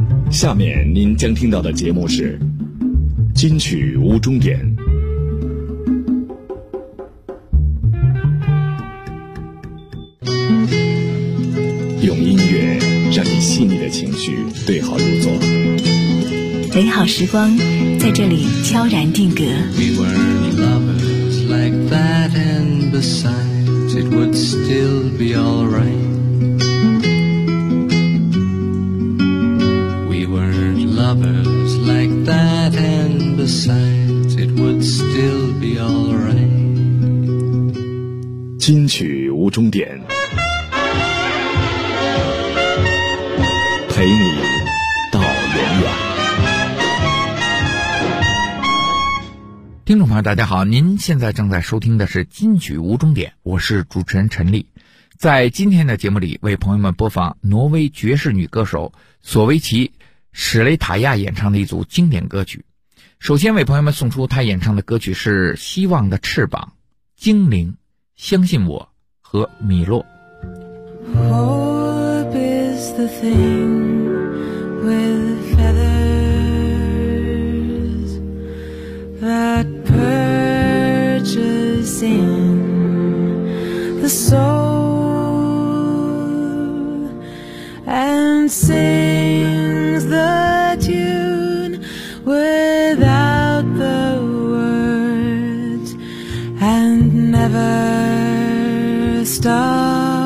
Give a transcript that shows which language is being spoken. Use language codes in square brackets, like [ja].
[zh] 下面您将听到的节目是金曲无终点。用音乐让你细腻的情绪对号入座，美好时光在这里悄然定格。 [en] We were lovers like that, and besides it would still be all right. We were lovers like that, and besides it would still be all right. [zh] 金曲无终点，陪你到永远。听众朋友大家好，您现在正在收听的是金曲无终点，我是主持人陈丽。在今天的节目里为朋友们播放挪威爵士女歌手索维奇史雷塔亚演唱的一组经典歌曲。首先为朋友们送出她演唱的歌曲是《希望的翅膀》、《精灵》、《相信我》和《米洛》。 [en] The thing with feathers that perches in the soul and sings the tune without the words and never stops.